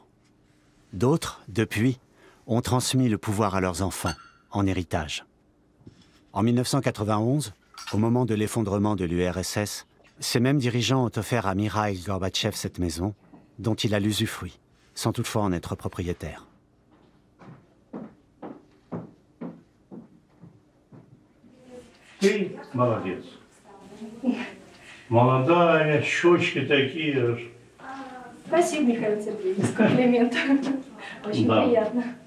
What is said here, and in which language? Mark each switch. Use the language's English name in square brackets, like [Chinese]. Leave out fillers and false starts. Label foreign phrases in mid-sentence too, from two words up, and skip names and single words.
[French] D'autres, depuis, ont transmis le pouvoir à leurs enfants, en héritage. En 1991, au moment de l'effondrement de l'URSS, ces mêmes dirigeants ont offert à Mikhaïl Gorbatchev cette maison, dont il a l'usufruit, sans toutefois en être propriétaire. [Russian] Ты молодец. Молодая, щечки такие. Спасибо, Михаил Сергеевич, за комплимент. Очень приятно.